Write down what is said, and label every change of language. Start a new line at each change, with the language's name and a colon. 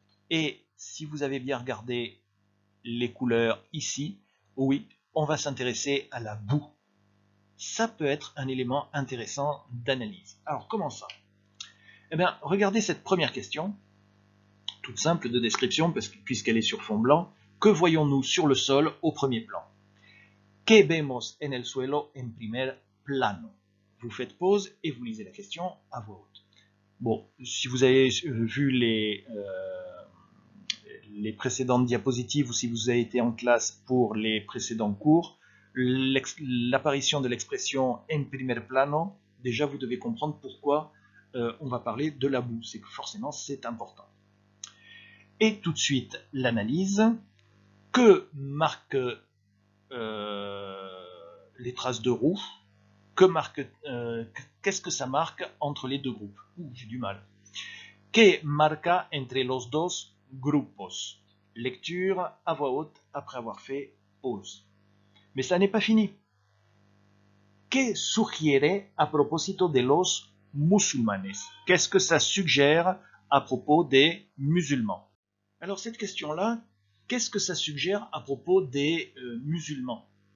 French: Et si vous avez bien regardé les couleurs ici, oui, on va s'intéresser à la boue. Ça peut être un élément intéressant d'analyse. Alors, comment ça? Eh bien, regardez cette première question, toute simple de description, puisqu'elle est sur fond blanc. Que voyons-nous sur le sol au premier plan?
Spanish: Que vemos en el suelo en primer plano?
French: Vous faites pause et vous lisez la question à voix haute. Bon, si vous avez vu les précédentes diapositives ou si vous avez été en classe pour les précédents cours, l'apparition de l'expression en primer plano, déjà vous devez comprendre pourquoi on va parler de la boue. C'est que forcément c'est important. Et tout de suite l'analyse. Que marquent les traces de roue? Qu'est-ce que ça marque entre les deux groupes? J'ai du mal.
Spanish: Que marca entre los dos grupos?
French: Lecture à voix haute après avoir fait pause. Mais ça n'est pas fini.
Spanish: Que sugiere a propósito de los musulmanes?
French: Qu'est-ce que ça suggère à propos des musulmans? Alors cette question-là, qu'est-ce que ça suggère à propos des musulmans?